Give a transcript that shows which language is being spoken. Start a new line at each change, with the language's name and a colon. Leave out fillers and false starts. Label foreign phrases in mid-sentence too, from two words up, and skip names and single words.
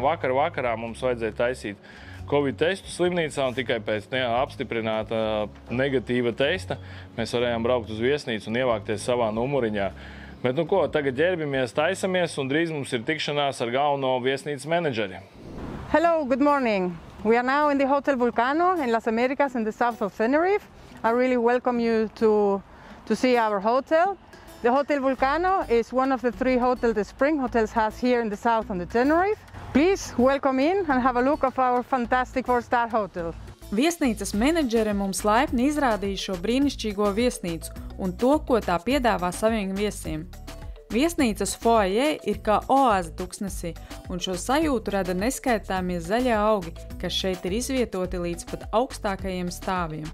Latvian: Vakarā mums vajadzēja taisīt Covid testu slimnīcā un tikai pēc apstiprināta negatīva testa mēs varējām braukt uz viesnīcu un ievākties savā numuriņā. Bet nu ko, tagad ģērbimies, taisamies un drīz mums ir tikšanās ar galveno viesnīcas menedžeri.
English: Hello, good morning. We are now in the Hotel Vulcano in Las Americas in the south of Tenerife. I really welcome you to see our hotel. The Hotel Vulcano is one of the 3 hotels the Spring Hotels has here in the south on the Tenerife. Please welcome in and have a look of our fantastic 4-star hotel.
Latvian: Viesnīcas menedžere mums laipni izrādīja šo brīnišķīgo viesnīcu un to, ko tā piedāvā saviem viesiem. Viesnīcas foajē ir kā oāze tuksnesī, un šo sajūtu rada neskaitāmie zaļie augi, kas šeit ir izvietoti līdz pat augstākajiem stāviem.